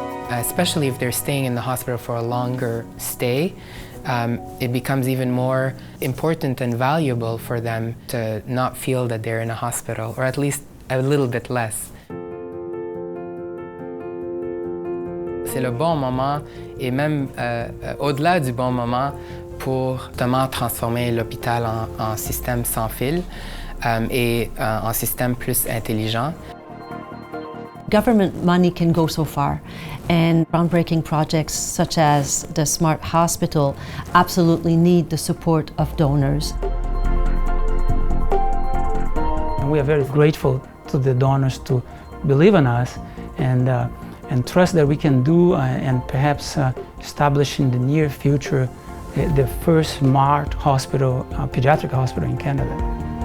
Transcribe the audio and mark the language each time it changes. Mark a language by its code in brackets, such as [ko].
[en] Especially if they're staying in the hospital for a longer stay, it becomes even more important and valuable for them to not feel that they're in a hospital, or at least a little bit less. [fr] C'est le bon moment et même au-delà du bon moment pour justement transformer l'hôpital en système sans fil et en système plus intelligent. [en] Government money can go so far, and groundbreaking projects such as the Smart Hospital absolutely need the support of donors. We are very grateful to the donors to believe in us and trust that we can do and perhaps establish in the near future the first smart hospital, pediatric hospital in Canada.